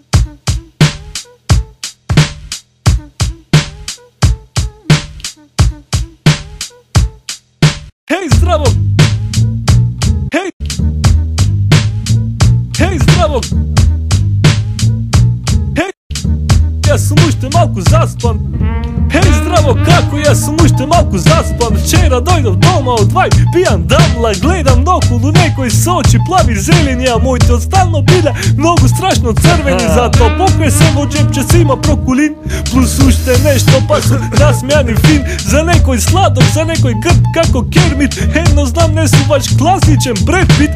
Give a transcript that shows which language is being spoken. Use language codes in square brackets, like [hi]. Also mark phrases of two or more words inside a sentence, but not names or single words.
[sr] Hej, zdravo! Hej! Hej, zdravo! [mk] Hej! [sr] Ja sam [mk] уште малку заспан. [sr] Hej, zdravo, kako? Ja sam [mk] уште малку заспан. Вчера дојдов дома од 2, пијан дамла, гледам наоколу некои со очи плави зелени, а моите останно биле многу страшно црвени. Затоа покрај се во џепче си има прокулин, плюс уште нешто, па су насмејани фин. За некој сладок, за некој грб како Кермит. Едно знам, не сум баш класичен Бред Пит.